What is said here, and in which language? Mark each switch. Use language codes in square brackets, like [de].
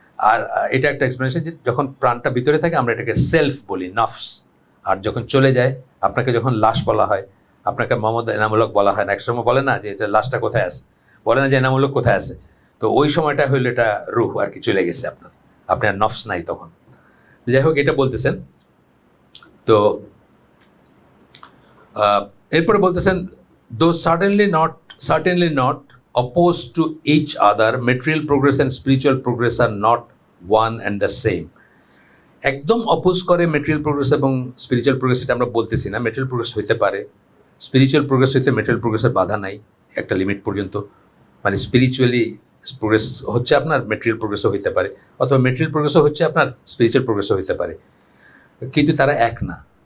[bn] আর এটা একটা এক্সপ্লেনেশন যে যখন প্রাণটা ভিতরে থাকে আমরা এটাকে সেলফ বলি, নফস, আর যখন চলে যায়, আপনাকে যখন লাশ বলা হয়, আপনাকে মোহাম্মদ এনামূলক বলা হয় না, এক সময় বলে না যে এটা লাশটা কোথায় আছে, বলে না যে এনামূলক কোথায় আছে, তো ওই সময়টা হইলে এটা রুহ আর কি, চলে গেছে আপনার নফস নাই তখন। যাই হোক, এটা বলতেছেন। তো এরপরে বলতেছেন, [en] Though certainly not opposed to each other, material progress and spiritual progress are not one and the same. [bn] একদম অপোজ করে মেটেরিয়াল প্রোগ্রেস এবং স্পিরিচুয়াল প্রোগ্রেস, এটা আমরা বলতেছি না। মেটেরিয়াল প্রোগ্রেস হইতে পারে, স্পিরিচুয়াল প্রোগ্রেস হইতে মেটেরিয়াল প্রোগ্রেসের বাধা নাই একটা লিমিট পর্যন্ত, মানে স্পিরিচুয়ালি প্রোগ্রেস হচ্ছে আপনার, মেটেরিয়াল প্রোগ্রেসও হইতে পারে, অথবা মেটেরিয়াল প্রোগ্রেসও হচ্ছে আপনার, স্পিরিচুয়াল প্রোগ্রেসও হইতে পারে, কিন্তু তারা এক না।